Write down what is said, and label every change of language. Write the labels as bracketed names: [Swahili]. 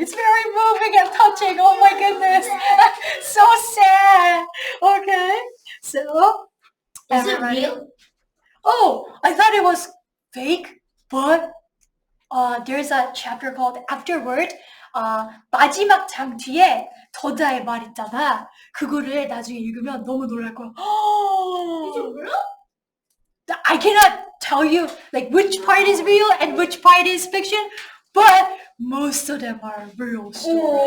[English] It's very moving and touching. Oh my goodness. So sad. Okay. So. Is it real? Oh, I thought it was fake, but there's a chapter called Afterward. [Korean] 마지막 장 뒤에 저자의 말 있잖아. 그거를 나중에 읽으면 너무 놀랄 거야. [English] Is it real? I cannot tell you like which part is real and which part is fiction, but most of them are real stories.